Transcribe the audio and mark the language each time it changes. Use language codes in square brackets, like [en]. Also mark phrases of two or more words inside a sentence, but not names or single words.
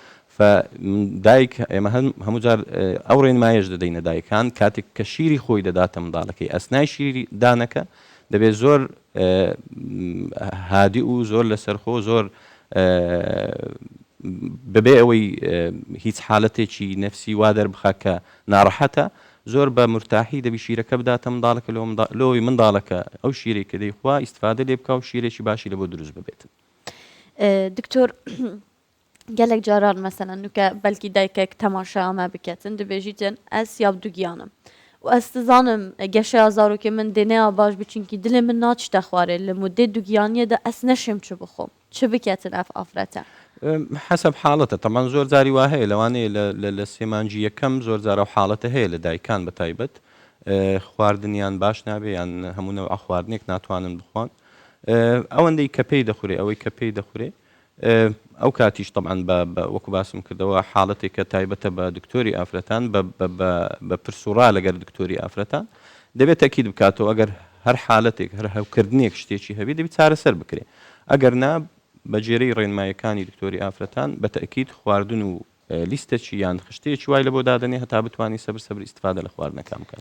[ckb] دایک ئێمە هەموو جار ئەو ڕێنمایش دەدەینە دایکان کاتێک کە شیری خۆی دەداتە منداڵەکەی ئەسنای شیری دانەکە دەبێت زۆر هادی و زۆر لەسەرخۆ زۆر بەبێ ئەوەی هیچ حالەتێکی نەفسی وا دەربخە کە ناڕەحەتە زۆر بە مرتاحی دەبی شیرەکە بداتە منداڵەکە لەوەی منداڵەکە ئەو شیرێک کە دەیخوا ئیسفادە لێ بکە و شیرێکی باشی لە بۆ دروست ببێتن [ku] دکتۆر gelek caran mesela nuke belkî dayekek temaşa me biketin dibêjîtin ez siyav dugiyanim û ez dizanim geşeya zarokê min dêneya baş bi çunkî dilê min naçî te xwarê li mudê dugiyaniyê de ez neşêm çi bixwim çi biketin ev afrete [ckb] حسب حالەتە تەمان زۆر جاری وا هەیە لەوانەیە لە سێمانجی یەکەم زۆر جارە حاڵەتە هەیە لە دایکان بە تایبەت خواردنیان باش نابێ یان هەموو خواردنێک ناتوانن بخۆن ئەوەندەی کە پێی دەخورێ ئەوەی کە پێی دەخورێ ئەو کاتیش طبعاً وەکو باسم کردەوە حاڵەتێک کە تایبەتە بە دکتۆری ئافرەتان بە پرسوڕا لەگەر دکتۆری ئافرەتان دەبێت تەکید بکاتەوە ئەگەر هەر حالەتێک هەر هەوکردنێک شتێکی هەبێت دەبێت چارەسەر بکرێ ئەگەر نا بە جێرەی ڕێنمایەکانی دکتۆری ئافرەتان بە تەکید خواردن و لیستێکی یان خشتەیەکی وای لە بۆ دادنێ هەتا بتوانانی سەبر ئیستفادە لە خواردنەکان بکات